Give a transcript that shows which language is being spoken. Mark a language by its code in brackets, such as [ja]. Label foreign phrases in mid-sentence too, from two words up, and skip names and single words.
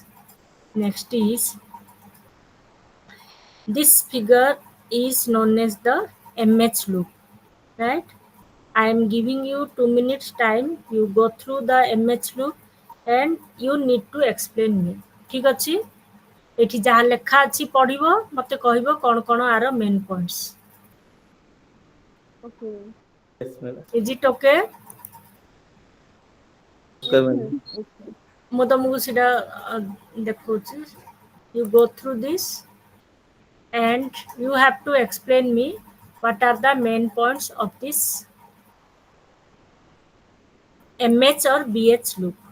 [en] Next is this figure is known as the MH loop, right? I am giving you 2 minutes time. You go through the MH loop and you need to explain me. [or] ঠিক ଅଛି? ଏଠି ଯାହା ଲେଖା ଅଛି ପଢିବ, ମତେ କହିବ କଣ କଣ ଆର [en] main points. Okay. Yes, madam. Is it okay? Okay, madam. Okay. [or] ମୁଁ ତମକୁ ସେଇଟା ଦେଖଉଛି। [en] You go through this and you have to explain me what are the main points of this MH or BH loop।